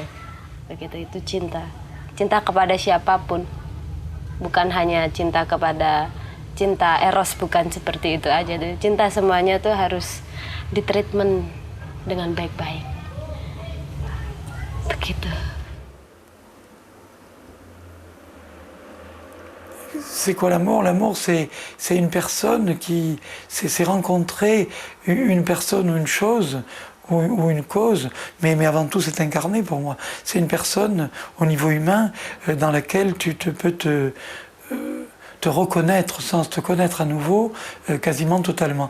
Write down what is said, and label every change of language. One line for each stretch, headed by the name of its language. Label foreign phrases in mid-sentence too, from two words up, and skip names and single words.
Indonesian: Begitu itu cinta. Cinta kepada siapapun. Bukan hanya cinta kepada cinta eros, bukan seperti itu aja. Cinta semuanya tuh harus ditreatment dengan baik-baik. Begitu.
French: C'est quoi l'amour? L'amour, c'est une personne qui... C'est rencontrer une personne ou une chose ou une cause, mais avant tout c'est incarné pour moi. C'est une personne au niveau humain dans laquelle tu peux te te reconnaître, sans te connaître à nouveau, quasiment totalement.